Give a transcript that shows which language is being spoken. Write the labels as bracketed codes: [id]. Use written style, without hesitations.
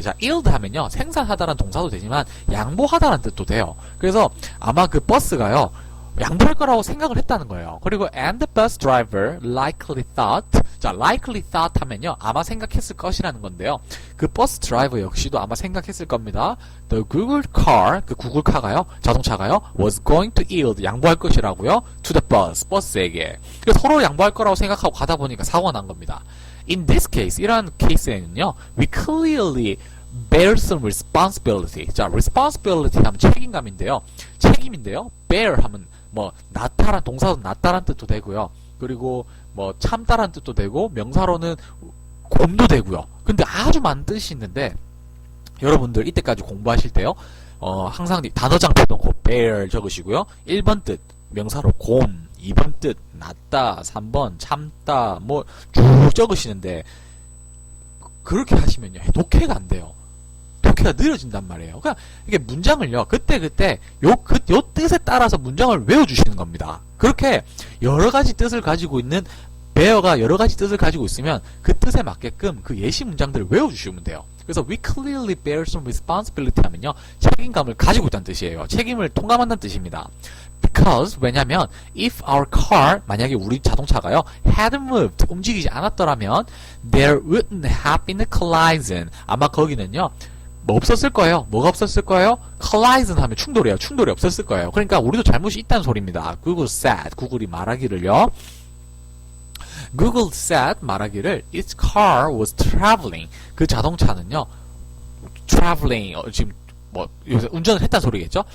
[ko] 자, yield 하면요 생산하다라는 동사도 되지만 양보하다라는 뜻도 돼요. 그래서 아마 그 버스가요 양보할 거라고 생각을 했다는 거예요. 그리고 [en] and the bus driver likely thought. [ko] 자, [en] likely thought [ko] 하면요 아마 생각했을 것이라는 건데요. 그 버스 드라이버 역시도 아마 생각했을 겁니다. [en] The Google car, [ko] 그 구글카가요 자동차가요 [en] was going to yield [ko] 양보할 것이라고요 [en] to the bus, [ko] 버스에게. 그래서 서로 양보할 거라고 생각하고 가다 보니까 사고가 난 겁니다. [en] In this case, [ko] 이러한 케이스에는요 [en] we clearly bear some responsibility. [ko] 자, responsibility 하면 책임감인데요. 책임인데요. bear 하면 뭐 나타란 동사도 나타란 뜻도 되고요. 그리고 뭐 참다란 뜻도 되고 명사로는 곰도 되고요. 근데 아주 많은 뜻이 있는데 여러분들 이때까지 공부하실 때요. 항상 단어장 펴놓고 bear 적으시고요. 1번 뜻 명사로 곰, 2번 뜻 낫다, 3번 참다 뭐 쭉 적으시는데 그렇게 하시면요. 독해가 안 돼요. 독해가 느려진단 말이에요. 그러니까 이게 문장을요. 그때 요 뜻에 따라서 문장을 외워주시는 겁니다. 그렇게 여러 가지 뜻을 가지고 있는 bear가 여러 가지 뜻을 가지고 있으면 그 뜻에 맞게끔 그 예시 문장들을 외워주시면 돼요. 그래서 [en] we clearly bear some responsibility [ko] 하면요. 책임감을 가지고 있다는 뜻이에요. 책임을 통감한다는 뜻입니다. [en] Because [ko] 왜냐면 [en] if our car [ko] 만약에 우리 자동차가요 [en] hadn't moved [ko] 움직이지 않았더라면 [en] there wouldn't have been a collision [ko] 아마 거기는요 뭐 없었을 거예요. 뭐가 없었을 거예요? collision 하면 충돌이에요. 충돌이 없었을 거예요. 그러니까 우리도 잘못이 있다는 소리입니다. [en] Google said [ko] 구글이 말하기를요. Google said 말하기를 [en] its car was traveling [ko] 그 자동차는요 traveling 지금 뭐 운전을 했다는 소리겠죠?